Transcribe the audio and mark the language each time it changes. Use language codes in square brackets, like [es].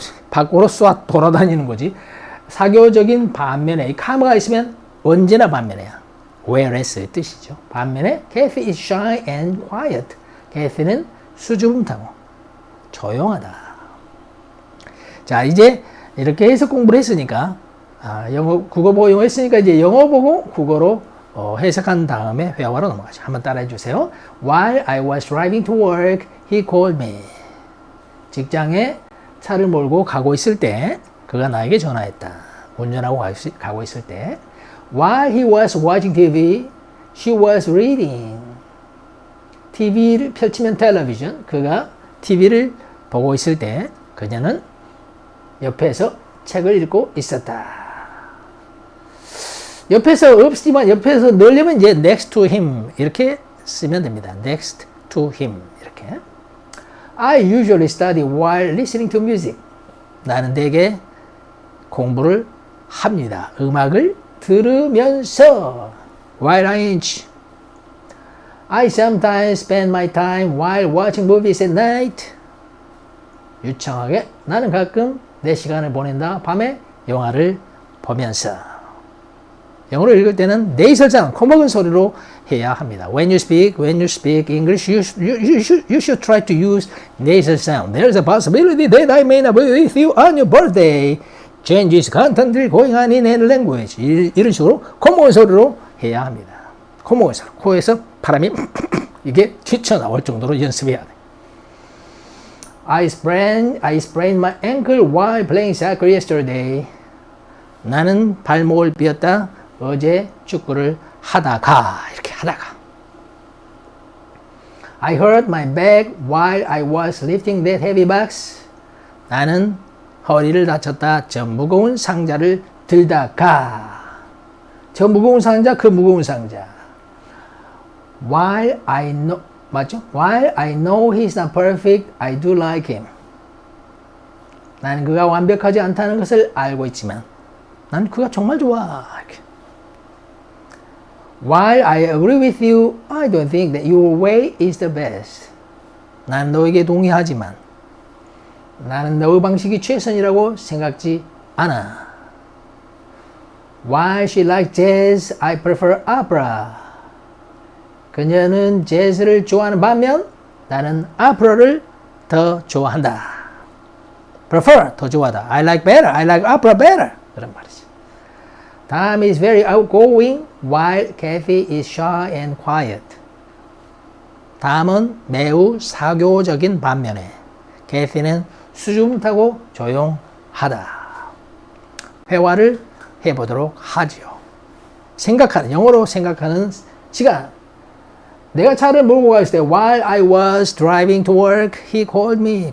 [ko] 밖으로 쏘아 돌아다니는 거지. 사교적인 반면에 이 카마가 있으면 언제나 반면이야. whereas의 뜻이죠. 반면에 [en] Kathy is shy and quiet. [ko] Kathy는 수줍음타고 조용하다. 자, 이제 이렇게 해석 공부를 했으니까 국어 보고 영어 했으니까 이제 영어 보고 국어로 해석한 다음에 회화로 넘어가죠. 한번 따라해 주세요. [en] While I was driving to work, he called me. [ko] 직장에 차를 몰고 가고 있을 때 그가 나에게 전화했다. 운전하고 가고 있을 때 [en] While he was watching TV, she was reading. [ko] TV를 펼치면 텔레비전. 그가 TV를 보고 있을 때 그녀는 옆에서 책을 읽고 있었다. 옆에서 없지만 옆에서 넣으려면 이제 [en] next to him [ko] 이렇게 쓰면 됩니다. [en] next to him [ko] 이렇게. [en] I usually study while listening to music. [ko] 나는 대개 공부를 합니다. 음악을 들으면서. [en] While I sometimes spend my time while watching movies at night. [ko] 유창하게 나는 가끔 내 시간을 보낸다. 밤에 영화를 보면서. 영어를 읽을 때는 [en] nasal sound, [ko] 코먹은 소리로 해야 합니다. [en] When you speak English, you should try to use nasal sound. There's a possibility that I may not be with you on your birthday. Change is constantly going on in any language. [ko] 이런 식으로 코먹은 소리로 해야 합니다. 코먹은 소리. 코에서 바람이 이게 튀쳐나올 정도로 연습해야 돼. [en] I sprained my ankle while playing soccer yesterday. [ko] 나는 발목을 삐었다. 어제 축구를 하다가 이렇게 하다가. [en] I hurt my back while I was lifting that heavy box. [ko] 나는 허리를 다쳤다. 저 무거운 상자를 들다가. 저 무거운 상자, 그 무거운 상자. [en] While I know, [ko] 맞죠? [en] While I know he's not perfect, I do like him. [ko] 나는 그가 완벽하지 않다는 것을 알고 있지만 난 그가 정말 좋아. [en] While I agree with you, I don't think that your way is the best. [ko] 난 너에게 동의하지만 나는 너의 방식이 최선이라고 생각지 않아. [en] While she likes jazz, I prefer opera. [ko] 그녀는 재즈를 좋아하는 반면 나는 오페라를 더 좋아한다. [en] Prefer, [ko] 더 좋아하다. [en] I like opera better. [ko] 그런 말이지. [en] Tom is very outgoing while Kathy is shy and quiet. [ko] 탐은 매우 사교적인 반면에 캐시는 수줍음타고 조용하다. 회화를 해보도록 하지요. 영어로 생각하는 시간. 내가 차를 몰고 갔을 때 [en] while I was driving to work, he called me.